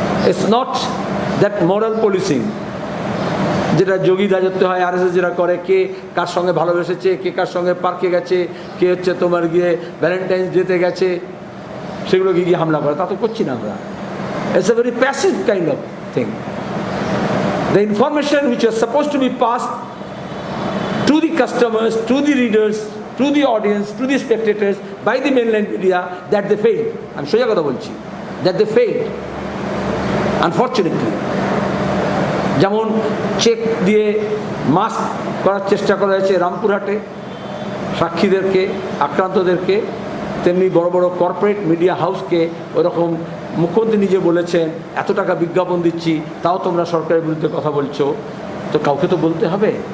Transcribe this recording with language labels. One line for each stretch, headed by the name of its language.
Bangla: It's not that moral policing যেটা যোগী রাজত্ব হয়, RSS যেটা করে, কে কার সঙ্গে ভালোবেসেছে, কে কার সঙ্গে পার্কে গেছে, কে হচ্ছে তোমার গিয়ে ভ্যালেন্টাইন্স ডেতে গেছে, সেগুলোকে গিয়ে হামলা করে, তা তো করছি না আমরা।
English: It's a very passive kind of thing. The information which was supposed to be passed to the customers, to the readers, to the audience, to the spectators by the mainland media, that they failed.
Bangla: আমি সোজা কথা বলছি,
English: that they failed unfortunately.
Bangla: যেমন check দিয়ে mask করার চেষ্টা করা হয়েছে রামপুরহাটে সাক্ষীদেরকে, আক্রান্তদেরকে, তেমনি বড় বড় কর্পোরেট মিডিয়া হাউসকে ওরকম মুখ্যমন্ত্রী নিজে বলেছেন এত টাকা বিজ্ঞাপন দিচ্ছি, তাও তোমরা সরকারের বিরুদ্ধে কথা বলছো, তো কাউকে তো বলতে হবে।